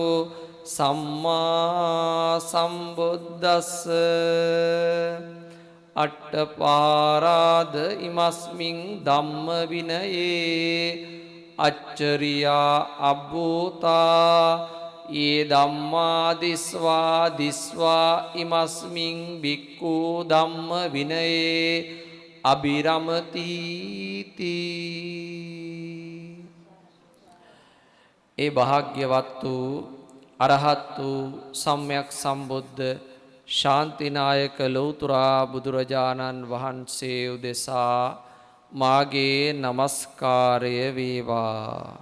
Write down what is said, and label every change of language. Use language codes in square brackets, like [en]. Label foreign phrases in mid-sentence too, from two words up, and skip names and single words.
[pi] සම්මා සම්බුද්දස්ස අට්ඨපාරාද ඉමස්මින් ධම්ම විනයේ අච්චරියා අබ්බූතා යේ ධම්මා දිස්වා ඉමස්මින් බික්ඛු ධම්ම විනයේ අබිරමති [si] ඒ භාග්‍යවත් වූ අරහත් වූ සම්්‍යක් සම්බුද්ධ ශාන්තිනායක ලෞතුරා බුදුරජාණන් වහන්සේ උදෙසා මාගේ නමස්කාරය වේවා.